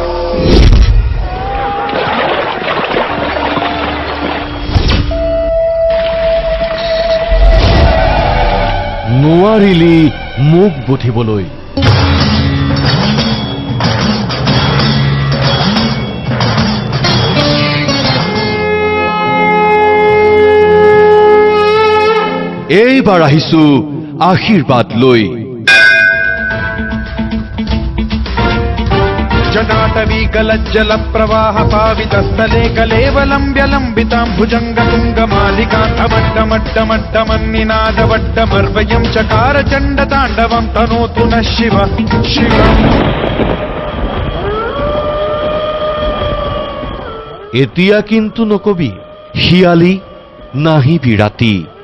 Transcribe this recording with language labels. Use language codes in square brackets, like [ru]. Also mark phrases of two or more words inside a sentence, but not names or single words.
[as] নোৱাৰিলি মুখ বুধিবলৈ এইবাৰ আহিছো আশীৰ্বাদ লৈ [sa] जटाटवी गलज्जल प्रवाह पावितस्थले कलेवलम्ब्य लम्बितां भुजङ्गतुङ्गमालिकान्तमड्डमड्डमड्डमन्निनादवड्डमर्वयं चकार चण्डताण्डवं तनोतु नः शिव शिवम् [as] এতিয়া কিন্তু নকবি হিয়ালি নাহিবি ৰাতি